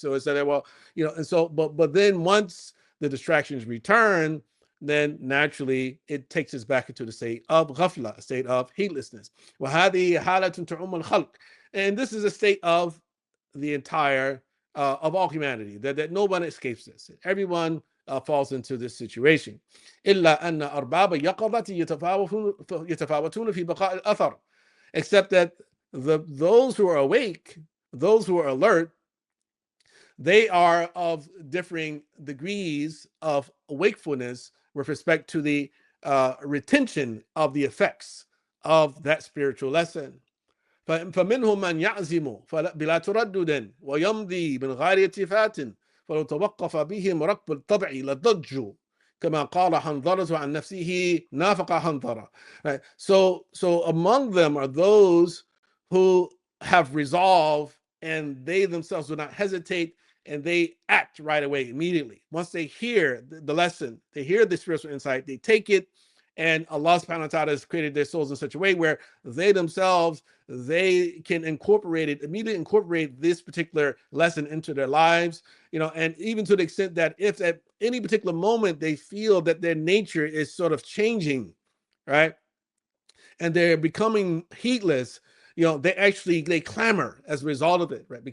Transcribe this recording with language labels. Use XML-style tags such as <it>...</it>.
<en>So it's like, well, and so, but then once the distractions return, then naturally it takes us back into the state of ghafla, a state of heedlessness. And this is a state of the entire of all humanity, that no one escapes this. Everyone falls into this situation.</en> <ar>إلا أن أرباب يقظة يتفاوتون في بقاء الأثر.</ar> <en>Except that those who are awake, those who are alert, they are of differing degrees of wakefulness with respect to the retention of the effects of that spiritual lesson.</en> <ar>فمنهم من يعزم بلا تردد ويمضي من غير التفات فلو توقف بهم ركب الطبع لضجوا كما قال حنظلة عن نفسه نافق حنظلة.</ar> <en>Right? So among them are those who have resolve, and they themselves do not hesitate, and they act right away, immediately. Once they hear the lesson, they hear the spiritual insight, they take it, and Allah subhanahu wa ta'ala has created their souls in such a way where they themselves, they can immediately incorporate this particular lesson into their lives, and even to the extent that if at any particular moment they feel that their nature is sort of changing, right, and they're becoming heedless, they clamor as a result of it, right?</en>